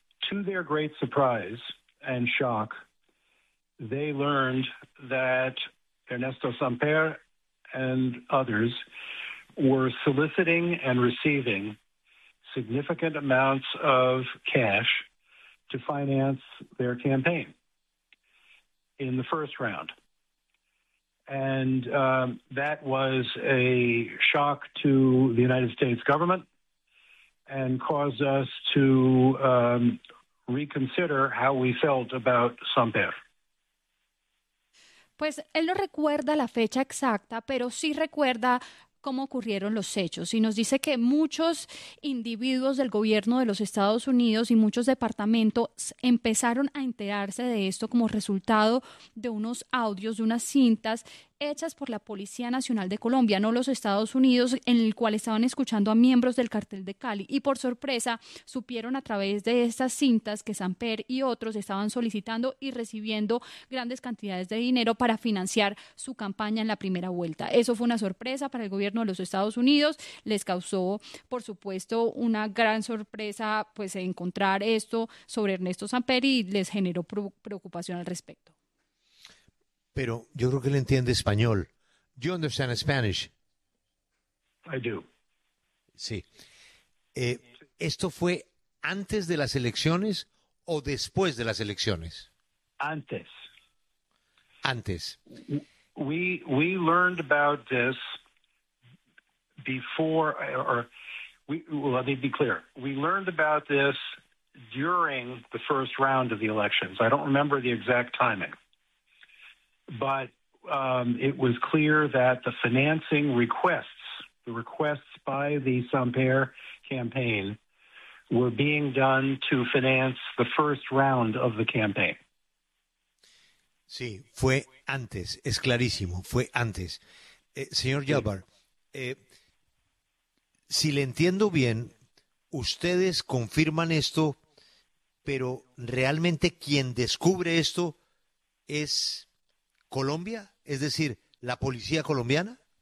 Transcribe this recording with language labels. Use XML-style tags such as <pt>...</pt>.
<en>To their great surprise and shock, they learned that Ernesto Samper and others were soliciting and receiving significant amounts of cash to finance their campaign in the first round. And that was a shock to the United States government and caused us to reconsider how we felt about Samper.</en> <es>Pues él no recuerda la fecha exacta, pero sí recuerda cómo ocurrieron los hechos. Y nos dice que muchos individuos del gobierno de los Estados Unidos y muchos departamentos empezaron a enterarse de esto como resultado de unos audios, de unas cintas hechas por la Policía Nacional de Colombia, no los Estados Unidos, en el cual estaban escuchando a miembros del cartel de Cali. Y por sorpresa, supieron a través de estas cintas que Samper y otros estaban solicitando y recibiendo grandes cantidades de dinero para financiar su campaña en la primera vuelta. Eso fue una sorpresa para el gobierno de los Estados Unidos. Les causó, por supuesto, una gran sorpresa pues encontrar esto sobre Ernesto Samper y les generó preocupación al respecto. Pero yo creo que él entiende español.</es> <en>You understand Spanish? I do.</en> <es>Sí. ¿Esto fue antes de las elecciones o después de las elecciones? Antes. Antes.</es> <en>We learned about this before, or we, well, let me be clear. We learned about this during the first round of the elections. I don't remember the exact timing. But it was clear that the financing requests, the requests by the Samper campaign, were being done to finance the first round of the campaign.</en> <es>Sí, fue antes, es clarísimo, fue antes. Señor Gelbart, si le entiendo bien, ustedes confirman esto, pero realmente quien descubre esto es Colombia, es decir, la policía colombiana?</es>